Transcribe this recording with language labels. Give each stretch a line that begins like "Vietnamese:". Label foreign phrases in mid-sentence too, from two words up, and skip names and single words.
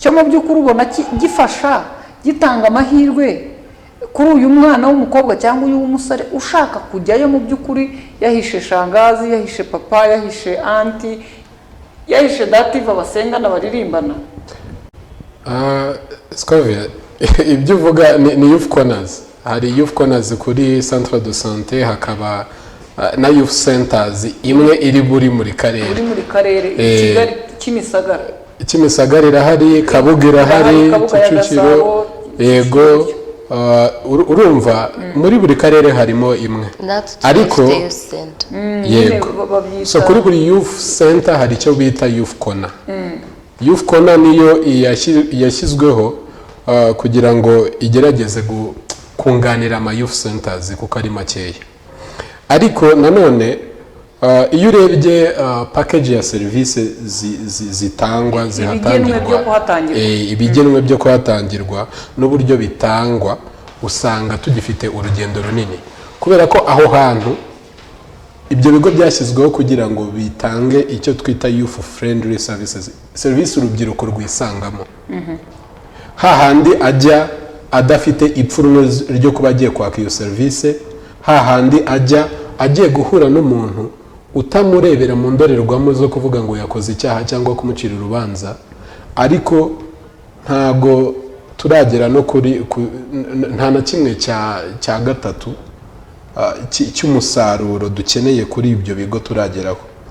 Kinyarwanda: Cyo mu by'ukuri ubona gifasha, gitanga amahirwe kuri uyu mwana w'umukobwa cyangwa uyu w'umusore ushaka kujyayo mu by'ukuri yahishe shangazi, yahishe papa, yahishe anti, yahishe dativa basengana baririmbana. Scovia, ibyo uvuga ni
English: youth corners.
Kinyarwanda: Hari
English: youth corners
Kinyarwanda: kuri
French: centre de santé,
Kinyarwanda: hakaba na
English: youth centers
Kinyarwanda: imwe iri muri karere. Uri muri karere Kigali Kimisagara. Kimisagara irahari, Kabuga irahari, Kicukiro. Yego. Urumva muri buri karere harimo imwe. Ariko yego. So kuri buri
English: youth center
Kinyarwanda: hari icyo bita
English: youth corner. Youth corner
Kinyarwanda: niyo yashyizweho kugira ngo igerageze kunganira ama
English: youth centers
Kinyarwanda: kuko ari makeya. Ariko nanone iyo urebye package ya service zitangwa zihatangirwa, ibigenwe byo kuhatangirwa n'uburyo bitangwa, usanga tugifite urugendo runini, kubera ko aho hantu ibyo bigo byashyizweho kugira ngo bitange icyo twita
English: youth friendly services,
Kinyarwanda: service urubyiruko rwisangamo. Hahandi ajya adafite ipfunwe ryo kuba agiye kwaka iyo service, hahandi ajya agiye guhura n'umuntu utamurebera mu ndorerwamo zo kuvuga ngo yakoze icyaha cyangwa kumucira urubanza, ariko ntago turagera no kuri nta na kimwe cya gatatu cy'umusaruro dukeneye kuri ibyo bigo turageraho.